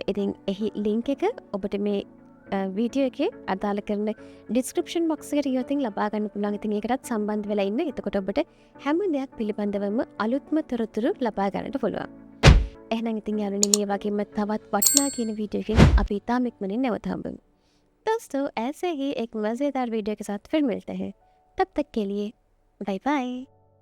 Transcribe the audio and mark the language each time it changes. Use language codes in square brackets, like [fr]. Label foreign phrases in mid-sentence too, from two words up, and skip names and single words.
[si] ඉතින් එහි link එක ඔබට මේ වීඩියෝ එකේ අදාළ කරන [en] description box [si] එකට ගියොත් ලබා ගන්න පුළුවන්. ඉතින් ඒකටත් සම්බන්ධ වෙලා ඉන්න. එතකොට ඔබට හැම දෙයක් පිළිබඳවම අලුත්ම තොරතුරු ලබා ගන්නට පුළුවන්. එහෙනම් ඉතින් යාළුවනේ මේ වගේම තවත් වටිනා කියන वीडियो එකකින් අපි ඉතාම ඉක්මනින් නැවත හම්බෙමු. [hi] दोस्तों ऐसे ही एक मज़ेदार वीडियो के साथ फिर मिलते हैं. तब तक के लिए [en] bye bye.